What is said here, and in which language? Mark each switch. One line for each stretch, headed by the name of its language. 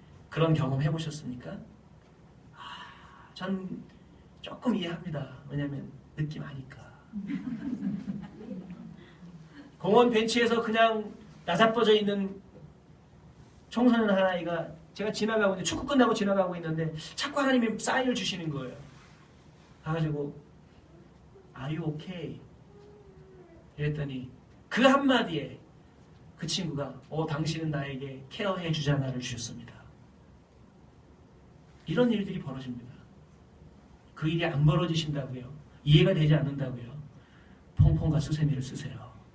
Korean: 그런 경험 해보셨습니까? 전 조금 이해합니다. 왜냐하면 느낌 아니까. 공원 벤치에서 그냥 나자빠져 있는 청소년 하나이가 제가 지나가고 있는데, 축구 끝나고 지나가고 있는데 자꾸 하나님이 사인을 주시는 거예요.
English: 가가지고 Are you okay?
Korean: 이랬더니 그 한마디에 그 친구가 당신은 나에게 케어해 주잖아를 주셨습니다. 이런 일들이 벌어집니다. 그 일이 안 벌어지신다고요? 이해가 되지 않는다고요? 퐁퐁과 수세미를 쓰세요.